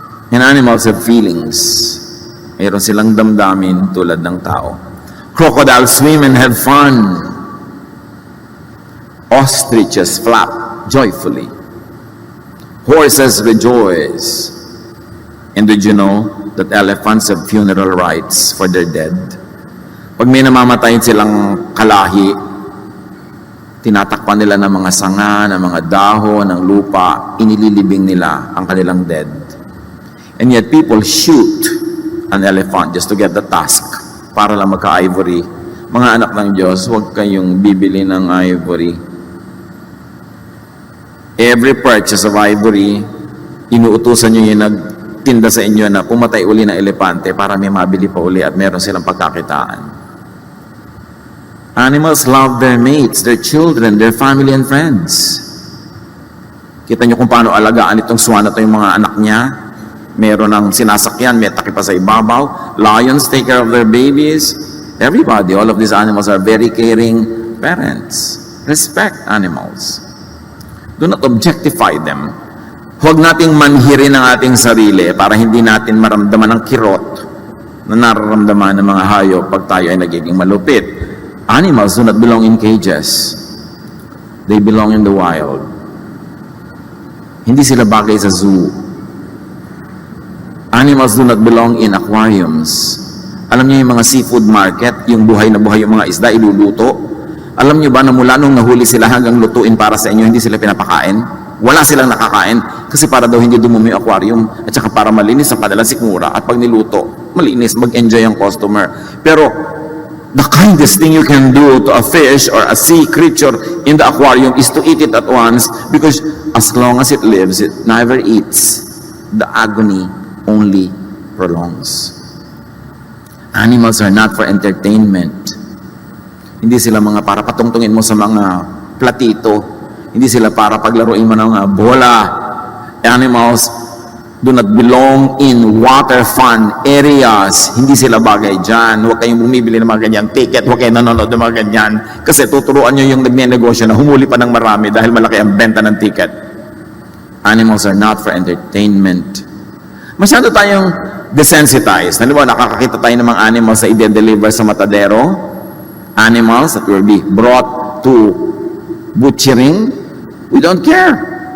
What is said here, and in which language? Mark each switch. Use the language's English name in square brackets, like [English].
[English] And animals have feelings. [Filipino] Mayroon silang damdamin tulad ng tao. [English] Crocodiles swim and have fun. Ostriches flap joyfully. Horses rejoice. And did you know that elephants have funeral rites for their dead? [Filipino] Pag may namamatay silang kalahi, tinatakpan nila ng mga sanga, ng mga dahon, ng lupa, inililibing nila ang kanilang dead. [English] And yet people shoot an elephant just to get the tusk [Filipino] para lang magka-ivory. Mga anak ng Diyos, huwag kayong bibili ng ivory. [English] Every purchase of ivory, [Filipino] inuutusan nyo yung nagtinda sa inyo na pumatay uli ng elepante para may mabili pa uli at meron silang pagkakitaan. [English] Animals love their mates, their children, their family and friends. [Filipino] Kita nyo kung paano alagaan itong swan na ito yung mga anak niya. Meron ng sinasakyan, may takip pa sa ibabaw. [English] Lions take care of their babies. Everybody, all of these animals are very caring parents. Respect animals. Do not objectify them. [Filipino] Huwag nating manhirin ang ating sarili para hindi natin maramdaman ang kirot na nararamdaman ng mga hayop pag tayo ay nagiging malupit. [English] Animals do not belong in cages. They belong in the wild. [Filipino] Hindi sila bagay sa zoo. [English] Animals do not belong in aquariums. [Filipino] Alam niyo yung mga seafood market, yung buhay na buhay yung mga isda, iluluto. Alam niyo ba na mula nung nahuli sila hanggang lutuin para sa inyo, hindi sila pinapakain? Wala silang nakakain kasi para daw hindi dumumi yung aquarium at saka para malinis ang kanilang sikmura at pag niluto, malinis, mag-enjoy ang customer. Pero [English] the kindest thing you can do to a fish or a sea creature in the aquarium is to eat it at once because as long as it lives, it never eats. The agony only prolongs. Animals are not for entertainment. [Filipino] Hindi sila mga para patungtungin mo sa mga platito. Hindi sila para paglaruin mo ng bola. [English] Animals do not belong in water fun areas. [Filipino] Hindi sila bagay dyan. Huwag kayong bumibili ng mga ganyan ticket. Huwag kayong nanonood ng mga ganyan. Kasi tuturuan nyo yung nagnenegosyo na humuli pa ng marami dahil malaki ang benta ng ticket. [English] Animals are not for entertainment. [Filipino] Masyado tayong desensitized. Ano ba, nakakakita tayo ng mga animals sa i-deliver sa matadero? [English] Animals that will be brought to butchering, we don't care.